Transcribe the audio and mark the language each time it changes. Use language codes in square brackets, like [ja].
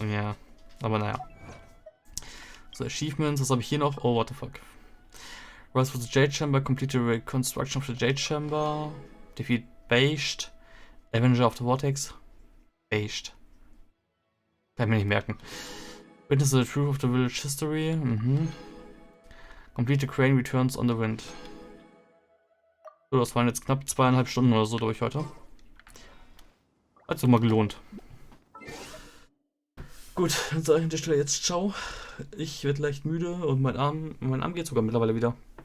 [de] Ja, aber naja. So, Achievements. Was habe ich hier noch? [en] Oh, what the fuck. [de] Rise for the Jade Chamber. [en] Complete the reconstruction of the Jade Chamber. Defeat Based. Avenger of the Vortex. Based. [de] Kann ich mir nicht merken. [en] Witness the truth of the village history. Complete the crane returns on the wind. [de] So, das waren jetzt knapp 2,5 Stunden oder so durch heute. Hat sich mal gelohnt. Gut, dann sage ich an der Stelle jetzt ciao. Ich werde leicht müde und mein Arm geht sogar mittlerweile wieder.